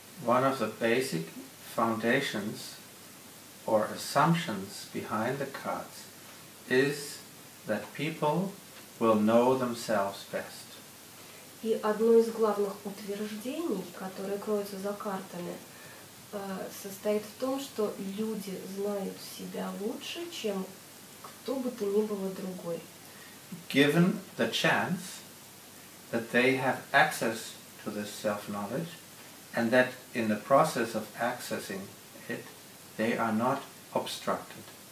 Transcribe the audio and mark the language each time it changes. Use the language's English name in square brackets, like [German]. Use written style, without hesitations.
[English] One of the basic foundations or assumptions behind the cards is that people will know themselves best. [Russian] И одно из главных утверждений, которое кроется за картами, состоит в том, что люди знают себя лучше, чем кто бы то ни было другой. [English] Given the chance that they have access to this self-knowledge, and that in the process of accessing it, they are not obstructed.